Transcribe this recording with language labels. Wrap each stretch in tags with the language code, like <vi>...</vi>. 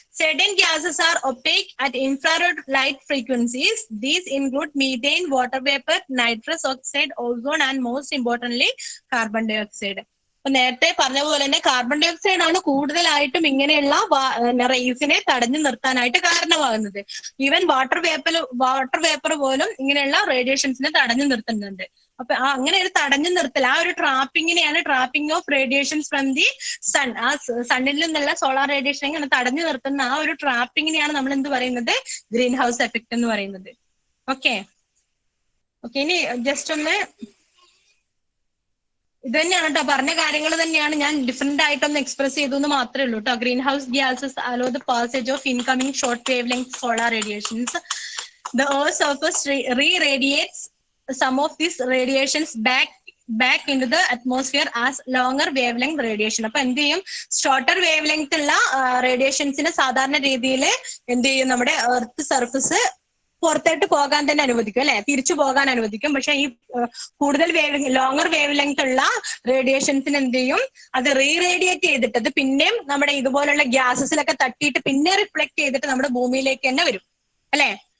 <en>Certain gases are opaque at infrared light frequencies. These include methane, water vapor, nitrous oxide, ozone, and most importantly, carbon dioxide.</en> <ml>അപ്പൊ നേരത്തെ പറഞ്ഞ പോലെ തന്നെ carbon dye oxide ആണ് കൂടുതലായിട്ടും ഇങ്ങനെയുള്ള റേസിനെ തടഞ്ഞു നിർത്താനായിട്ട് കാരണമാകുന്നത്. ഈവൻ വാട്ടർ വേപ്പർ പോലും ഇങ്ങനെയുള്ള റേഡിയേഷൻസിനെ തടഞ്ഞു നിർത്തുന്നുണ്ട്. അപ്പൊ അങ്ങനെ ഒരു തടഞ്ഞു നിർത്തൽ, ആ ഒരു</ml> <en>trapping of radiations from the sun,</en> <ml>ആ സണ്ണിൽ നിന്നുള്ള സോളാർ റേഡിയേഷൻ ഇങ്ങനെ തടഞ്ഞു നിർത്തുന്ന ആ ഒരു ട്രാപ്പിങ്ങിനെയാണ് നമ്മൾ എന്ത് പറയുന്നത്, ഗ്രീൻ ഹൗസ് എഫക്ട് എന്ന് പറയുന്നത്. ഓക്കെ, ഇനി ജസ്റ്റ് ഒന്ന് ഇത് തന്നെയാണ് കേട്ടോ, പറഞ്ഞ കാര്യങ്ങൾ തന്നെയാണ്, ഞാൻ ഡിഫറെന്റ് ആയിട്ടൊന്ന് എക്സ്പ്രസ് ചെയ്തു എന്ന് മാത്രമേ ഉള്ളൂ കേട്ടോ.</ml> <en>Green house gases allow the passage of incoming short wave length solar radiations. The earth surface radiates some of these radiations back into the atmosphere as longer wavelength radiation.</en> <ml>അപ്പൊ എന്ത് ചെയ്യും, shorter wave length ഉള്ള റേഡിയേഷൻസിന് സാധാരണ രീതിയിൽ എന്ത് ചെയ്യും, നമ്മുടെ earth surface പുറത്തോട്ട് പോകാൻ തന്നെ അനുവദിക്കും അല്ലെ, തിരിച്ചു പോകാൻ അനുവദിക്കും. പക്ഷെ ഈ കൂടുതൽ ലോങ്ങർ വേവ് ലെങ്ത് ഉള്ള റേഡിയേഷൻസിന് എന്ത് ചെയ്യും, അത് റേഡിയേറ്റ് ചെയ്തിട്ട് അത് പിന്നെയും നമ്മുടെ ഇതുപോലുള്ള ഗ്യാസസിലൊക്കെ തട്ടിയിട്ട് പിന്നെ റിഫ്ലക്ട് ചെയ്തിട്ട് നമ്മുടെ ഭൂമിയിലേക്ക് തന്നെ വരും അല്ലെ.</ml>